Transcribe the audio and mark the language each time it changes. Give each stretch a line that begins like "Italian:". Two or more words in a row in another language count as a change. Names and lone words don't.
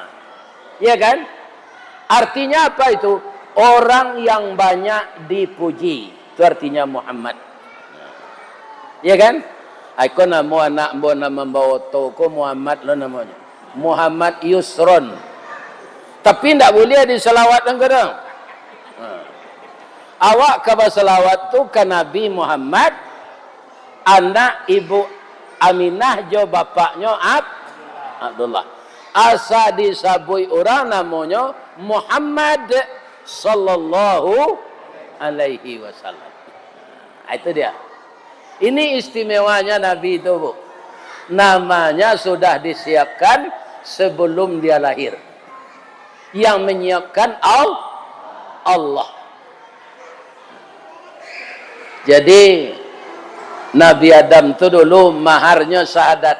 Indonesian: Ya kan? Artinya apa itu? Orang yang banyak dipuji. Itu artinya Muhammad. Ya kan?
Minangkabau: Aku nama anak nama membawa toko Muhammad lo namanya.
Indonesian: Muhammad Yusron. Tapi tidak boleh diselawat kadang.
Minangkabau: Awak kabar selawat tu ke Nabi Muhammad, anak ibu Aminah jo bapaknya Abdullah. Asa disabui orang namanya Muhammad
Arabic: صلى الله عليه وسلم.
Indonesian: Itu dia. Ini istimewanya Nabi itu, Bu. Namanya sudah disiapkan sebelum dia lahir. Yang menyiapkan Allah. Jadi Nabi Adam tu dulu maharnya syahadat.